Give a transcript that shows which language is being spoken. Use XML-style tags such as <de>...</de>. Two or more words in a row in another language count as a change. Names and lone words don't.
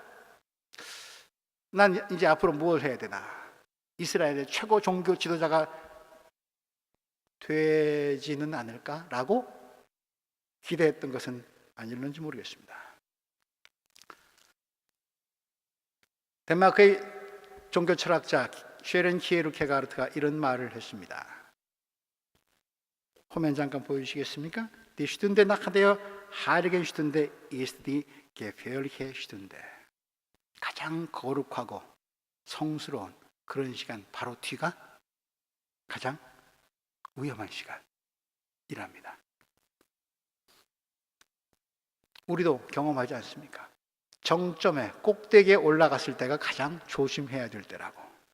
<ko>난 이제 앞으로 무엇을 해야 되나? 이스라엘의 최고 종교 지도자가 되지는 않을까라고 기대했던 것은 아닐는지 모르겠습니다. 덴마크의 종교 철학자 쉐렌 키에르케가르트가 이런 말을 했습니다. 화면 잠깐 보여주시겠습니까?</ko> <de>Die Stunde nach der heiligen Stunde ist die gefährliche Stunde.</de> <ko>가장 거룩하고 성스러운 그런 시간, 바로 뒤가 가장 위험한 시간이랍니다. 우리도 경험하지 않습니까? 정점에, 꼭대기에 올라갔을 때가 가장 조심해야 될 때라고.</ko>